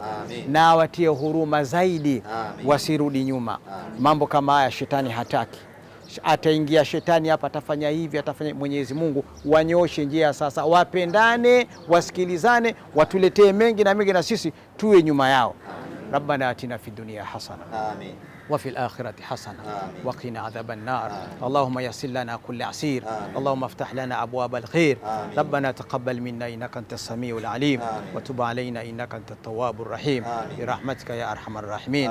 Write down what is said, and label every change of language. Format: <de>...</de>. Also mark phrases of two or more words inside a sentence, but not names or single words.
<sw>Amin. Na watie huruma zaidi. Amin. Wasirudi nyuma. Amin. Mambo kama haya shetani hataki. Ataingia shetani hapa, atafanya hivi, atafanya. Mwenyezi Mungu wanyoshe njia sasa, wapendane, wasikilizane, watuletee mengi na mengi na sisi tuwe nyuma yao. Amin.</sw> <ar>ربنا آتنا في الدنيا حسنة. Amin. وفي الآخرة حسنة وقنا عذاب النار. اللهم يسر لنا كل عسير. اللهم افتح لنا أبواب الخير. ربنا تقبل منا إنك أنت السميع العليم وتب علينا إنك أنت التواب الرحيم برحمتك يا أرحم الراحمين.</ar>